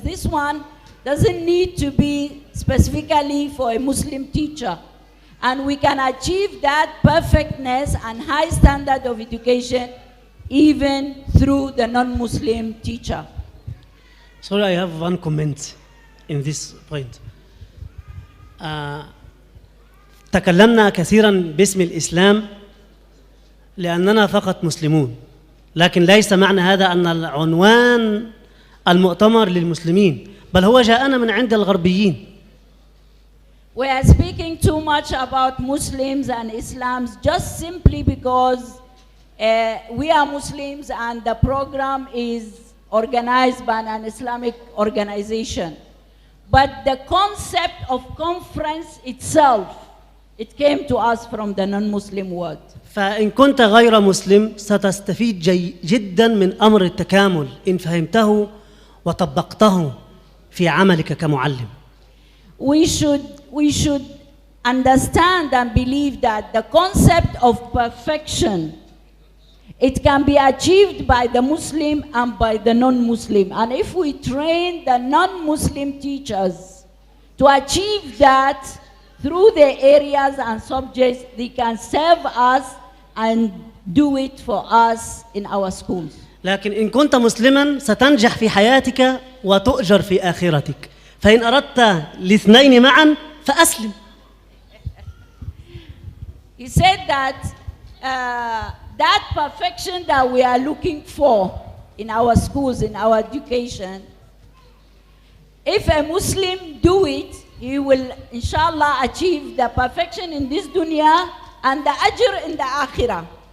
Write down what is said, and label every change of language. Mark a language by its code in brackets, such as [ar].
[en] This one doesn't need to be specifically for a Muslim teacher. And we can achieve that perfectness and high standard of education even through the non-Muslim teacher. Sorry, I have one comment in this point. [ar] تكلمنا كثيرا باسم الإسلام لأننا فقط مسلمون، لكن ليس معنى هذا أن العنوان المؤتمر للمسلمين، بل هو جاءنا من عند الغربيين. [en] We are speaking too much about Muslims and Islam just simply because we are Muslims and the program is organized by an Islamic organization. But the concept of conference itself, it came to us from the non-Muslim world. [ar] فإن كنت غير مسلم ستستفيد جدا من أمر التكامل إن فهمته وطبقته في عملك كمعلم. [en] We should understand and believe that the concept of perfection, it can be achieved by the Muslim and by the non-Muslim. And if we train the non-Muslim teachers to achieve that through the areas and subjects, they can serve us and do it for us in our schools. [ar] لكن إن كنت مسلما ستنجح في حياتك وتؤجر في آخرتك. فإن أردت الاثنين معا فأسلم. [en] He said that that perfection that we are looking for in our schools, in our education, if a Muslim do it, he will inshallah achieve the perfection in this dunya and the ajr in the akhirah.